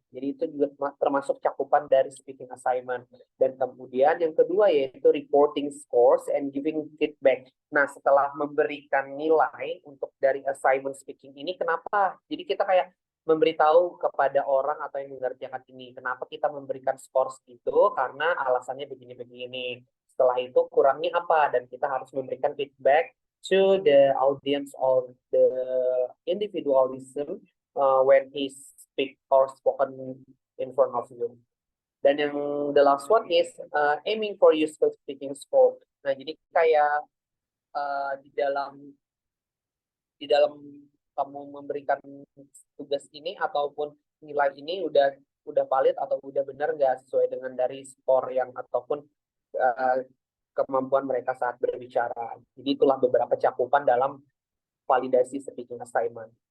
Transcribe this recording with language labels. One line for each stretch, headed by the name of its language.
Indonesian: Jadi itu juga termasuk cakupan dari speaking assignment. Dan kemudian yang kedua yaitu
English: reporting scores and giving feedback.
Indonesian: Nah, setelah memberikan nilai untuk dari assignment speaking ini, kenapa? Jadi kita kayak memberitahu kepada orang atau yang mengerjakan ini, kenapa kita memberikan skor segitu, karena alasannya begini-begini. Setelah itu kurangnya apa? Dan kita harus memberikan
English: feedback to the audience of the individualism when he speak or spoken in front of you.
Indonesian: Dan yang
English: the last one is aiming for useful speaking score.
Indonesian: Nah, jadi kayak di dalam kamu memberikan tugas ini ataupun nilai ini udah valid atau udah benar nggak sesuai dengan dari skor yang ataupun kemampuan mereka saat berbicara. Jadi itulah beberapa cakupan dalam validasi speaking assignment.